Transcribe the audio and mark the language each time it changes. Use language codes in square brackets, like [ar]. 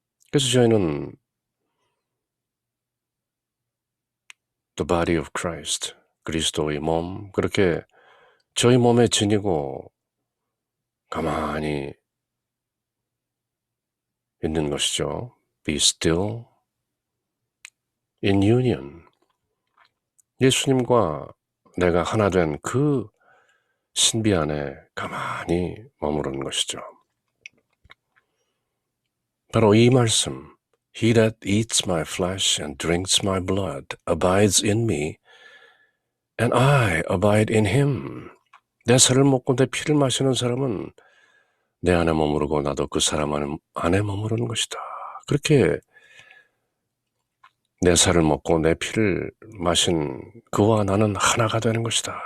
[ko] 그래서 저희는 [en] the body of Christ, [ko] 그리스도의 몸, 그렇게 저희 몸에 지니고 가만히 있는 것이죠. [en] Be still in union. [ko] 예수님과 내가 하나 된 그 신비 안에 가만히 머무르는 것이죠. 바로 이 말씀, [en] He that eats my flesh and drinks my blood abides in me, and I abide in him. [ko] 내 살을 먹고 내 피를 마시는 사람은 내 안에 머무르고 나도 그 사람 안에 머무르는 것이다. 그렇게 내 살을 먹고 내 피를 마신 그와 나는 하나가 되는 것이다.